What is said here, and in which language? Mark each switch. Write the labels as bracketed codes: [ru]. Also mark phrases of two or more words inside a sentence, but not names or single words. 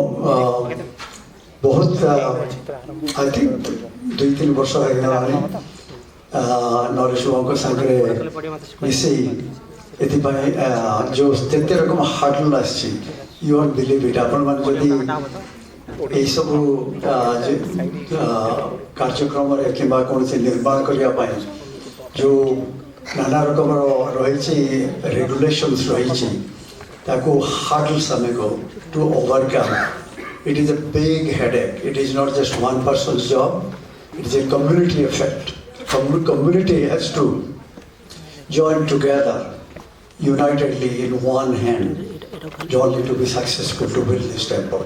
[or] ବହୁତ [en] I think [or] 2-3 ବର୍ଷ ହେଇଗଲାଣି ନରେଶ ବାବୁଙ୍କ ସାଙ୍ଗରେ ମିଶି ଏଥିପାଇଁ ଯେଉଁ ଯେତେ ରକମ ହାର୍ଡଲ ଆସିଛି [en] you won't believe it [or] ଆପଣମାନେ ଯଦି ଏଇସବୁ କାର୍ଯ୍ୟକ୍ରମରେ କିମ୍ବା କୌଣସି ନିର୍ମାଣ କରିବା ପାଇଁ ଯେଉଁ ନାନା ରକମର ରହିଛି ରେଗୁଲେସନ୍ସ ରହିଛି ତାକୁ ହାର୍ଡଲ୍ସ ଆମେ କହୁ [en] to overcome. It is a big headache. It is not just one person's job. It is a community effect. Community has to join together, unitedly in one hand, jointly to be successful to build this temple.